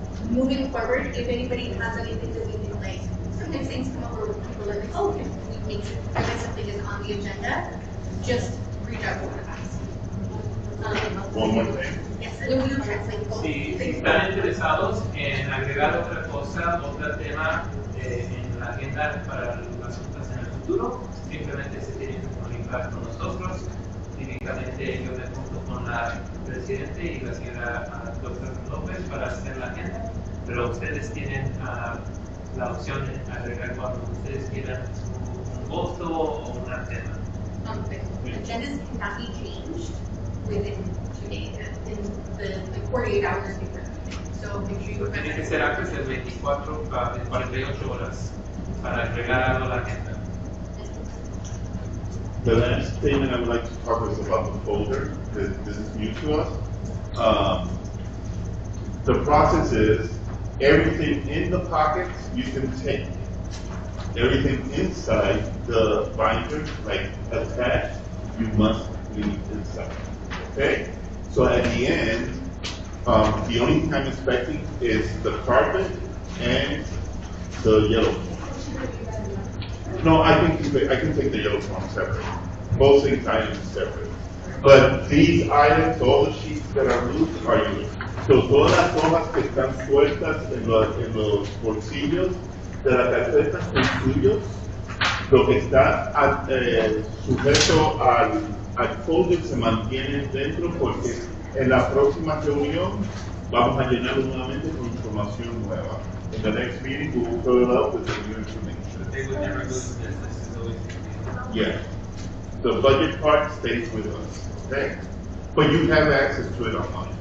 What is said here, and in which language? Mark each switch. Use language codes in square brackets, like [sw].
[en] Moving forward, if anybody has anything that we can like, sometimes things come up where people are like, oh, can we make sure that something is on the agenda, just reach out to one of us. One more thing. Yes, and we will translate both. [es] Si están interesados en agregar otra cosa, otro tema en la agenda para las juntas en el futuro, simplemente se tienen que comunicar con nosotros. Típicamente yo me junto con la presidente y la señora doctora López para hacer la agenda, pero ustedes tienen la opción de agregar cuando ustedes quieran un voto o un tema. [en] Agendas cannot be changed within 2 days, in the 48 hours before the meeting. So make sure you [es] Tiene que ser antes de 24 a 48 horas para agregar algo a la agenda. [en] The last thing I would like to talk is about the folder. This is new to us. The process is everything in the pockets you can take. Everything inside the binder, like attached, you must leave inside. Okay? So at the end, the only thing I'm expecting is the carpet and the yellow form. No, I can take the yellow form separate. Both things items separate. But these items, all the sheets that are loose are yours. [es] So todas las hojas que están sueltas en los bolsillos de la carpeta son tuyos. Lo que está sujeto al folder se mantiene dentro porque en la próxima reunión Vamos a llenarlo nuevamente con información nueva. [en] In the next meeting, we will fill it up with the new information. They would never lose this, this is always. Yeah. The budget part stays with us, okay? But you have access to it online.